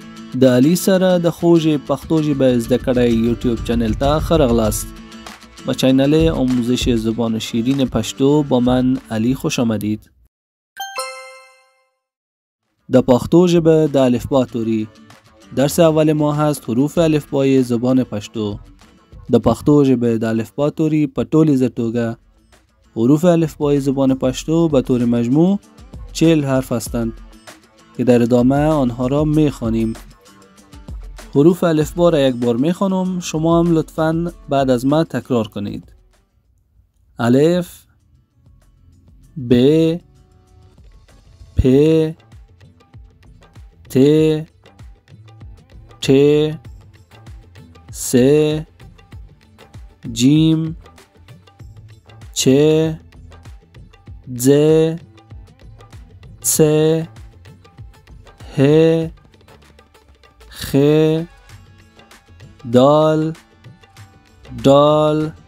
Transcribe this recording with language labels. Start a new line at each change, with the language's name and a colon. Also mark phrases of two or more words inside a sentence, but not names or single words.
Pashto: د علي سره د خوږ پښتو ژبه زده کړې یوټیوب چینل ته ښه راغلاست.
Persian: با چینل آموزش زبان شیرین پشتو با من علی خوش آمدید.
Pashto: د پښتو ژبه د الفبا توری.
Persian: درس اول ما هست حروف الفبای زبان پشتو.
Pashto: د پښتو ژبه د الفبا توری په ټولیزه توګه
Persian: حروف الفبای زبان پشتو به طور مجموع 40 حرف هستند که در ادامه آنها را می‌خوانیم. حروف الفبا را یک بار می‌خوانم، شما هم لطفاً بعد از ما تکرار کنید. الف، ب، پ، ت، ت، س، جیم، چ، ز، څ، ه، خ، دال، دال،